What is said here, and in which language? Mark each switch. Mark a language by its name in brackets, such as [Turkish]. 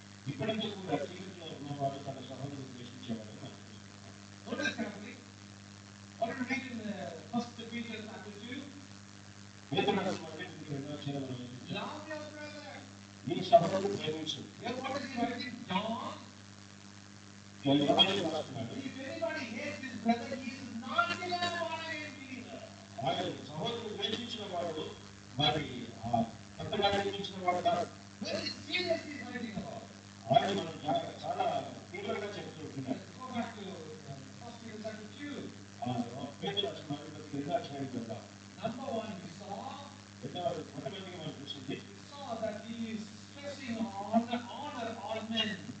[Telugu] ఇప్పటికీ కూడా చీకటిలో ఉన్నవాడు తన సహోదరుని ద్వేషించేవాడు. [English] Notice carefully. What do we read in 1 Peter chapter 2? [Telugu] పేతురు రాసిన మొదటి రెండవ అధ్యాయంలో [English] Love your brother. [Telugu] నీ సహోదరుని ప్రేమించు. [English] Here what is he writing? John. [Telugu] యోహాను రాస్తున్నాడు. [English] If anybody hates his brother, he is not a born again believer. [Telugu] ఆయన సహోదరుని ద్వేషించిన వాడు మరి కొత్తగా జన్మించిన వాడు కాదు. [English] Very seriously is writing about. [Telugu] ఆయన మనం చాలా తీవ్రంగా చెప్తుంటున్నాడు. [English] Go back to 1 Peter chapter 2. [Telugu] పేతురు రాసిన మొదటి రెండవ అధ్యాయం కదా. [English] Number one, we saw [Telugu] మొట్టమొదటిగా మనం చూసింది [English] that he is stressing on honor all men.